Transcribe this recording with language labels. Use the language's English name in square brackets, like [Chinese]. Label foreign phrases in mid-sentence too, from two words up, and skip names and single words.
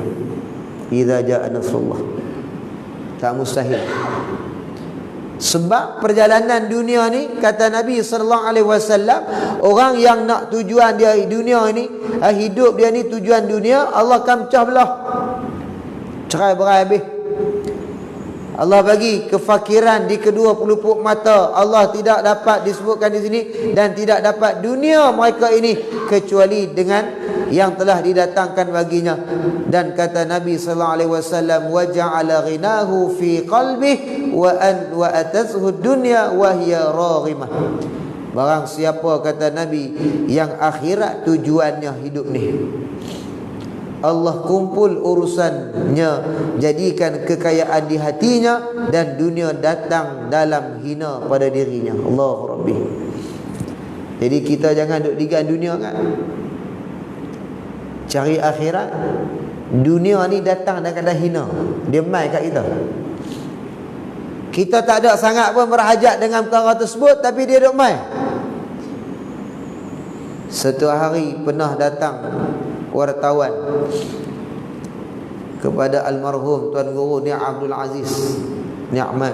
[Arabic] إذا جاء نصر الله, [Malay] tak mustahil. Sebab perjalanan dunia ni, kata Nabi SAW, orang yang nak tujuan dia dunia ni, hidup dia ni tujuan dunia, Allah akan pecah belah, cerai berai habis. Allah bagi kefakiran di kedua pelupuk mata. Allah tidak dapat disebutkan di sini, dan tidak dapat dunia mereka ini kecuali dengan yang telah didatangkan baginya. Dan kata Nabi SAW, [Arabic] وجعل غناه في قلبه وأتته الدنيا وهي راغمة. [Malay] Barang siapa, kata Nabi, yang akhirat tujuannya hidup ni, Allah kumpul urusannya, jadikan kekayaan di hatinya, dan dunia datang dalam hina pada dirinya. [Arabic] الله ربي. [Malay] Jadi kita jangan duk digan dunia kan. Cari akhirat. Dunia ni datang dalam keadaan hina. Dia mai kat kita. Kita tak ada sangat pun berhajat dengan perkara tersebut, tapi dia duk mai. Satu hari pernah datang wartawan kepada almarhum Tuan Guru Ni' Abdul Aziz Ni'mat.